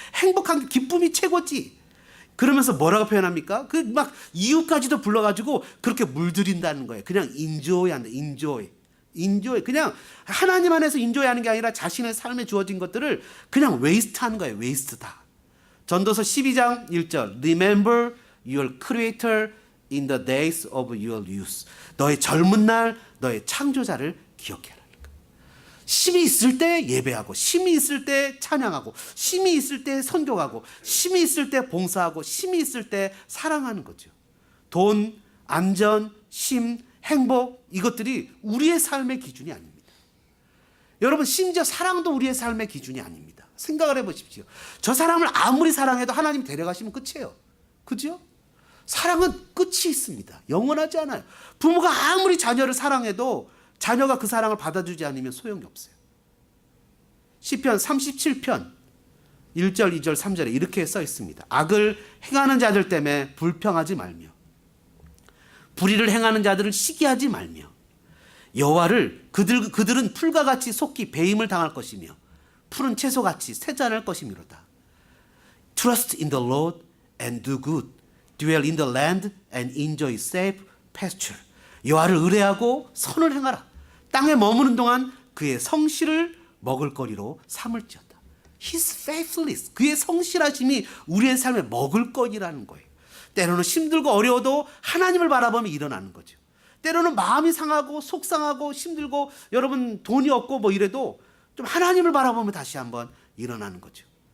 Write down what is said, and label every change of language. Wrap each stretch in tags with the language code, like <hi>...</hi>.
<ko>행복한 게 기쁨이 최고지. 그러면서 뭐라고 표현합니까? 그 막 이유까지도 불러가지고 그렇게 물들인다는 거예요. 그냥 인조이 한다. 인조이. 그냥 하나님 안에서 인조이하는 게 아니라 자신의 삶에 주어진 것들을 그냥 웨이스트하는 거예요. 웨이스트다. 전도서 12장 1절</ko> <en>Remember your creator in the days of your youth.</en> <ko>너의 젊은 날 너의 창조자를 기억해라. 힘이 있을 때 예배하고, 힘이 있을 때 찬양하고, 힘이 있을 때 선교하고, 힘이 있을 때 봉사하고, 힘이 있을 때 사랑하는 거죠. 돈, 안전, 힘, 행복 이것들이 우리의 삶의 기준이 아닙니다. 여러분 심지어 사랑도 우리의 삶의 기준이 아닙니다. 생각을 해보십시오. 저 사람을 아무리 사랑해도 하나님 데려가시면 끝이에요. 그죠? 사랑은 끝이 있습니다. 영원하지 않아요. 부모가 아무리 자녀를 사랑해도 자녀가 그 사랑을 받아주지 않으면 소용이 없어요. 시편 37편 1절, 2절, 3절에 이렇게 써 있습니다. 악을 행하는 자들 때문에 불평하지 말며 불의를 행하는 자들을 시기하지 말며 여호와를 그들은 풀과 같이 속히 배임을 당할 것이며 푸른 채소같이 세잔할 것이미로다.</ko> <en>Trust in the Lord and do good. Dwell in the land and enjoy safe pasture.</en> <ko>여호와를 의뢰하고 선을 행하라. 땅에 머무는 동안 그의 성실을 먹을거리로 삼을지어다.</ko> <en>His faithfulness,</en> <ko>그의 성실하심이 우리의 삶의 먹을거리라는 거예요. 때로는 힘들고 어려워도 하나님을 바라보며 일어나는 거죠. 때로는 마음이 상하고 속상하고 힘들고 여러분 돈이 없고 뭐 이래도 좀 하나님을 바라보며 다시 한번 일어나는 거죠.</ko>